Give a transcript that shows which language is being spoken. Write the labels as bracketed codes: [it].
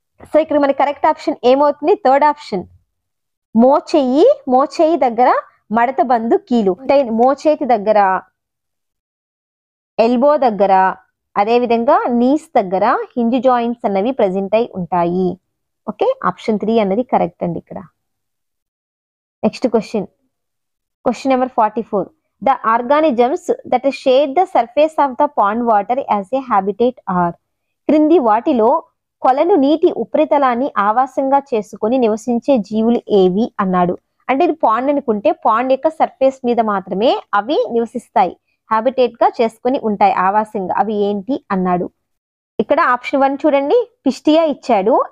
[te] So ఇక్కడ మన correct option ఏమవుతుంది? Third option. మోచేయి దగ్గర మడత బందు కీలు, మోచేతి దగ్గర, ఎల్బో దగ్గర, అదే విధంగా నీస్ దగ్గర హింజ్ జాయింట్స్ అన్నవి ప్రెసెంట్ అయి ఉంటాయి. ఓకే, ఆప్షన్ 3 అన్నది కరెక్ట్ అండి ఇక్కడ. Next question number 44. [en] The organisms that shade the surface of the pond water as a habitat are. [te] క్రింది వాటిలో కొలను నీటి ఉపరితలాన్ని ఆవాసంగా చేసుకొని నివసించే జీవులు ఏవి అన్నాడు. అంటే ఇది పాండ్ అనుకుంటే పాండ్ యొక్క సర్ఫేస్ మీద మాత్రమే అవి నివసిస్తాయి, హ్యాబిటేట్ గా చేసుకొని ఉంటాయి ఆవాసంగా. అవి ఏంటి అన్నాడు. ఇక్కడ ఆప్షన్ 1 చూడండి, పిస్టియా ఇచ్చాడు.